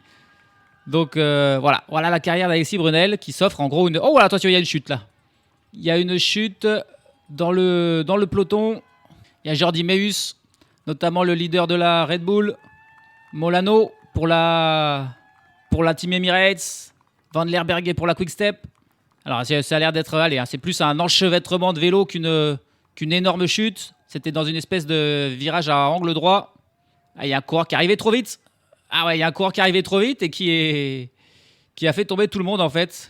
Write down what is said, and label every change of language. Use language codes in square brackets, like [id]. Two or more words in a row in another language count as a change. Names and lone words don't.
[fr] Donc, voilà la carrière d'Alexis Brunel qui s'offre en gros une... Oh, voilà, attention, il y a une chute là. Il y a une chute dans le peloton. Il y a Jordi Meus, notamment le leader de la Red Bull. Molano pour la team Emirates. Van der Berge pour la Quick Step. Alors, ça a l'air d'être... Allez, hein, c'est plus un enchevêtrement de vélo qu'une énorme chute. C'était dans une espèce de virage à angle droit. Ah, il y a un coureur qui arrivait trop vite. Ah ouais, il y a un coureur qui arrivait trop vite et qui a fait tomber tout le monde en fait.